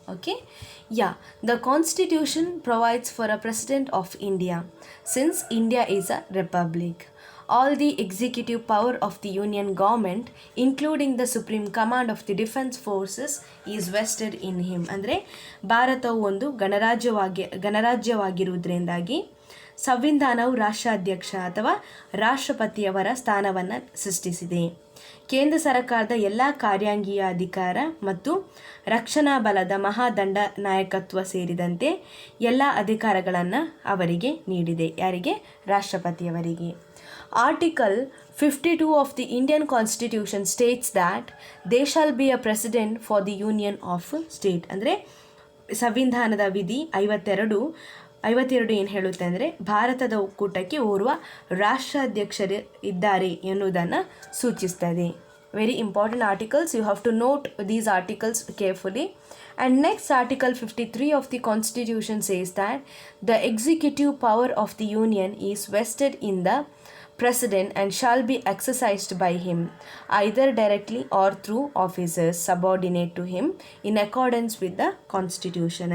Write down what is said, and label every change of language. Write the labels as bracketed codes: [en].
[en] Okay, yeah, the constitution provides for a president of India. Since India is a republic, all the executive power of the union government, including the supreme command of the defense forces, is vested in him. [kn] ಅಂದರೆ ಭಾರತವು ಒಂದು ಗಣರಾಜ್ಯವಾಗಿರುವುದರಿಂದಾಗಿ ಸಂವಿಧಾನವು ರಾಷ್ಟ್ರಾಧ್ಯಕ್ಷ ಅಥವಾ ರಾಷ್ಟ್ರಪತಿಯವರ ಸ್ಥಾನವನ್ನು ಸೃಷ್ಟಿಸಿದೆ. ಕೇಂದ್ರ ಸರ್ಕಾರದ ಎಲ್ಲ ಕಾರ್ಯಾಂಗೀಯ ಅಧಿಕಾರ ಮತ್ತು ರಕ್ಷಣಾ ಬಲದ ಮಹಾದಂಡ ನಾಯಕತ್ವ ಸೇರಿದಂತೆ ಎಲ್ಲ ಅಧಿಕಾರಗಳನ್ನು ಅವರಿಗೆ ನೀಡಿದೆ. ಯಾರಿಗೆ? ರಾಷ್ಟ್ರಪತಿಯವರಿಗೆ. [en] Article 52 of the Indian Constitution states that there shall be a president for the union of state. [kn] ಅಂದರೆ ಸಂವಿಧಾನದ ವಿಧಿ 52 ಏನು ಹೇಳುತ್ತೆ ಅಂದರೆ ಭಾರತದ ಒಕ್ಕೂಟಕ್ಕೆ ಓರ್ವ ರಾಷ್ಟ್ರಾಧ್ಯಕ್ಷರು ಇದ್ದಾರೆ ಎನ್ನುವುದನ್ನು ಸೂಚಿಸ್ತದೆ. [en] Very important articles, you have to note these articles carefully. And next, Article 53 of the Constitution says that the executive power of the Union is vested in the President and shall be exercised by him, either directly or through officers subordinate to him in accordance with the Constitution.